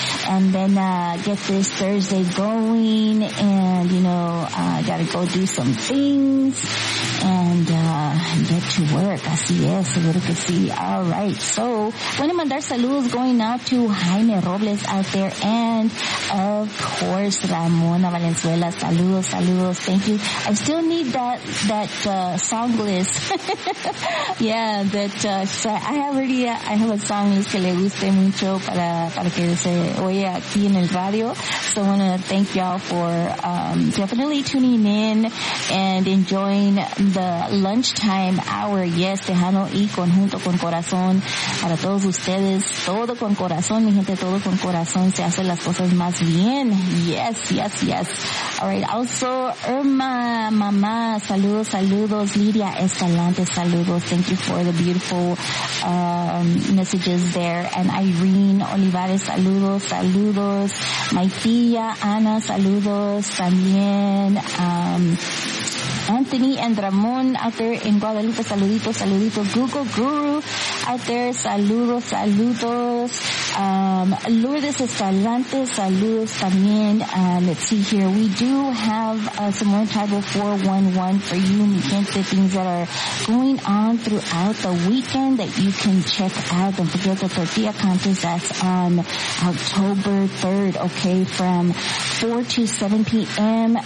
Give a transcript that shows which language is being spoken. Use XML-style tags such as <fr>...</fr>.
<en>And then get this Thursday going, and, you know, got to go do some things and get to work.</en> <es>Así es,</es> <en>a little bit see. All right. So,</en> <es>bueno, mandar saludos</es> <en>going out to Jaime Robles out there, and of course Ramona Valenzuela.</en> <es>Saludos, saludos. Thank you.</es> <en>I still need that song list. Yeah, I have a song list</en> <es>que le guste mucho para que se oye aquí en el radio.</es> <en>So I want to thank y'all for definitely tuning in and enjoying the lunchtime hour.</en> <es>Yes, Tejano y Conjunto con Corazón para todos ustedes. Todo con corazón, mi gente, todo con corazón. Se hacen las cosas más bien.</es> <en>Yes, yes, yes. All right. Also, Irma, mamá,</en> <es>saludos, saludos.</es> <en>Lidia Escalante, saludos. Thank you for the beautiful messages there. And Irene Olivares,</en> <es>saludos, saludos.</es> <en>My tía Ana,</en> <es>saludos también.</es> <en>Anthony and Ramon out there in Guadalupe,</en> <es>saluditos, saluditos.</es> <en>Google Guru out there,</en> <es>saludos, saludos. Lourdes Escalante, saludos también.</es> <en>Let's see here. We do have some more tribal 411 for you,</en> <es>mi gente,</es> <en>things that are going on throughout the weekend that you can check out. Don't forget the tortilla contest. That's on October 3rd, okay, from 4 to 7 p.m.</en>